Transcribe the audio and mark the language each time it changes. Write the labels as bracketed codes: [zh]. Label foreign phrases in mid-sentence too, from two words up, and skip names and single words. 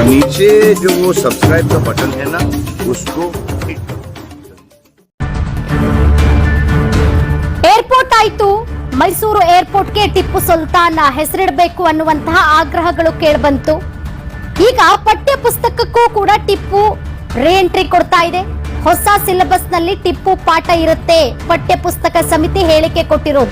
[hi] नीचे जो वो सब्सक्राइब का बटन है ना, उसको हिट करो। [kn] ಏರ್ಪೋರ್ಟ್ ಆಯ್ತು, ಮೈಸೂರು ಏರ್ಪೋರ್ಟ್ಗೆ ಟಿಪ್ಪು ಸುಲ್ತಾನ್ ಹೆಸರಿಡಬೇಕು ಅನ್ನುವಂತಹ ಆಗ್ರಹಗಳು ಕೇಳಿಬಂತು. ಈಗ ಪಠ್ಯ ಪುಸ್ತಕಕ್ಕೂ ಕೂಡ ಟಿಪ್ಪು ರೀಎಂಟ್ರಿ ಕೊಡ್ತಾ ಇದೆ. ಹೊಸ ಸಿಲೆಬಸ್ ನಲ್ಲಿ ಟಿಪ್ಪು ಪಾಠ ಇರುತ್ತೆ, ಪಠ್ಯ ಪುಸ್ತಕ ಸಮಿತಿ ಹೇಳಿಕೆ ಕೊಟ್ಟಿರೋದು.